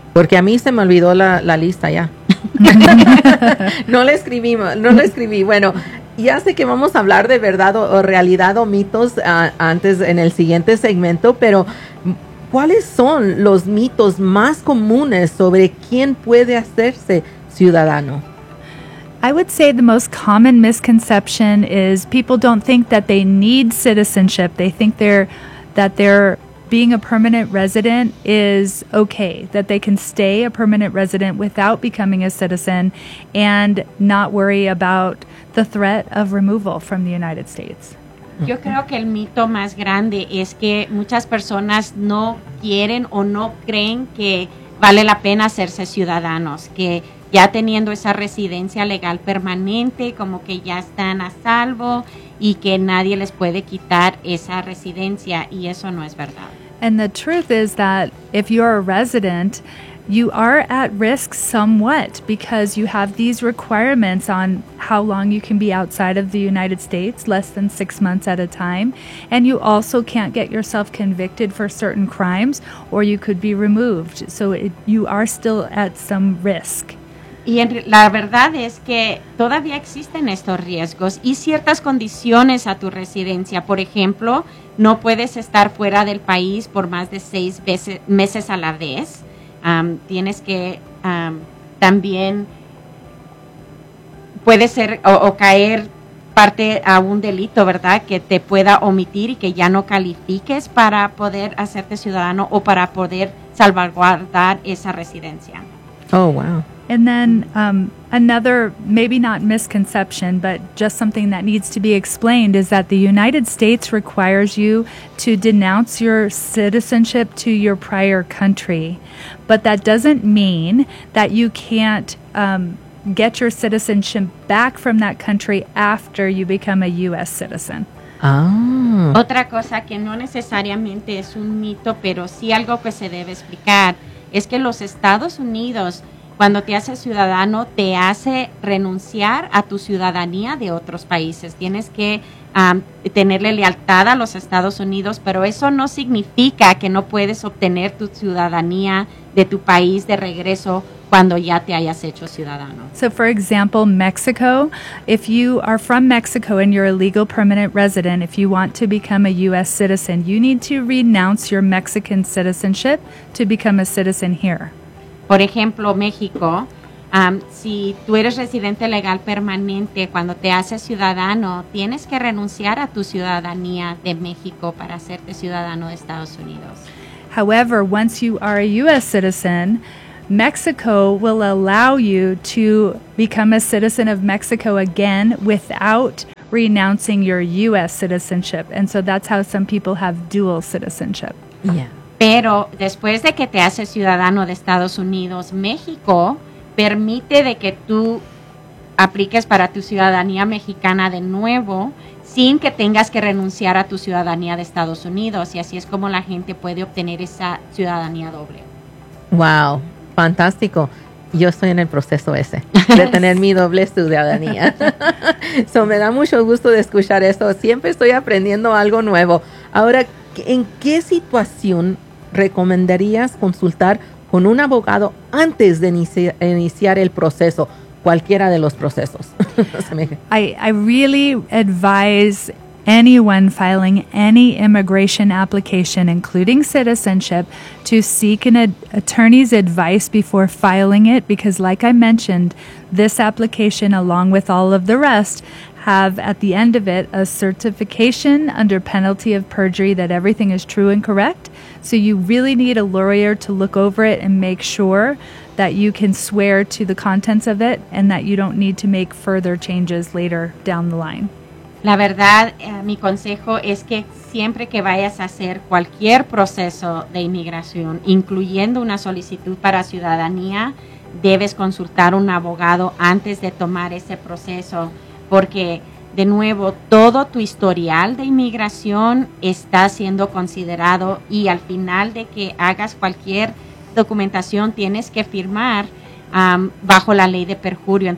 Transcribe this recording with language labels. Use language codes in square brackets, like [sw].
[es] Porque a mí se me olvidó la lista ya. No la escribí. Bueno, ya sé que vamos a hablar de verdad o realidad o mitos antes en el siguiente segmento, pero ¿cuáles son los mitos más comunes sobre quién puede hacerse ciudadano? [en] I would say the most common misconception is people don't think that they need citizenship. They think that they're being a permanent resident is okay, that they can stay a permanent resident without becoming a citizen and not worry about the threat of removal from the United States. [es] Yo creo que el mito más grande es que muchas personas no quieren o no creen que vale la pena hacerse ciudadanos, que ya teniendo esa residencia legal permanente, como que ya están a salvo y que nadie les puede quitar esa residencia, y eso no es verdad. [en] And the truth is that if you're a resident, you are at risk somewhat because you have these requirements on how long you can be outside of the United States, less than 6 months at a time, and you also can't get yourself convicted for certain crimes or you could be removed. So you are still at some risk. [es] Y la verdad es que todavía existen estos riesgos y ciertas condiciones a tu residencia. Por ejemplo, no puedes estar fuera del país por más de 6 meses a la vez. Tienes que también puede ser o caer parte a un delito, ¿verdad? Que te pueda omitir y que ya no califiques para poder hacerte ciudadano o para poder salvaguardar esa residencia. [en] Oh, wow. And then another, maybe not misconception, but just something that needs to be explained is that the United States requires you to denounce your citizenship to your prior country. But that doesn't mean that you can't get your citizenship back from that country after you become a U.S. citizen. Ah. [es] Otra cosa que no necesariamente es un mito, pero sí algo que se debe explicar, es que los Estados Unidos, cuando te hace ciudadano, te hace renunciar a tu ciudadanía de otros países. Tienes que tenerle lealtad a los Estados Unidos, pero eso no significa que no puedes obtener tu ciudadanía de tu país de regreso cuando ya te hayas hecho ciudadano. [en] So, for example, Mexico, if you are from Mexico and you're a legal permanent resident, if you want to become a U.S. citizen, you need to renounce your Mexican citizenship to become a citizen here. [es] Por ejemplo, México, si tú eres residente legal permanente, cuando te haces ciudadano, tienes que renunciar a tu ciudadanía de México para hacerte ciudadano de Estados Unidos. [en] However, once you are a U.S. citizen, Mexico will allow you to become a citizen of Mexico again without renouncing your U.S. citizenship. And so that's how some people have dual citizenship. Yeah. [es] Pero después de que te haces ciudadano de Estados Unidos, México permite de que tú apliques para tu ciudadanía mexicana de nuevo sin que tengas que renunciar a tu ciudadanía de Estados Unidos. Y así es como la gente puede obtener esa ciudadanía doble. Wow, fantástico. Yo estoy en el proceso ese, de tener mi doble ciudadanía. So, me da mucho gusto de escuchar eso. Siempre estoy aprendiendo algo nuevo. Ahora, ¿en qué situación recomendarías consultar con un abogado antes de iniciar el proceso? Cualquiera de los procesos. [en] I really advise anyone filing any immigration application, including citizenship, to seek an attorney's advice before filing it, because like I mentioned, this application, along with all of the rest, have at the end of it a certification under penalty of perjury that everything is true and correct. So you really need a lawyer to look over it and make sure that you can swear to the contents of it and that you don't need to make further changes later down the line. [es] La verdad, mi consejo es que siempre que vayas a hacer cualquier proceso de inmigración, incluyendo una solicitud para ciudadanía, debes consultar un abogado antes de tomar ese proceso, porque de nuevo, todo tu historial de inmigración está siendo considerado y al final de que hagas cualquier documentación tienes que firmar bajo la ley de perjurio.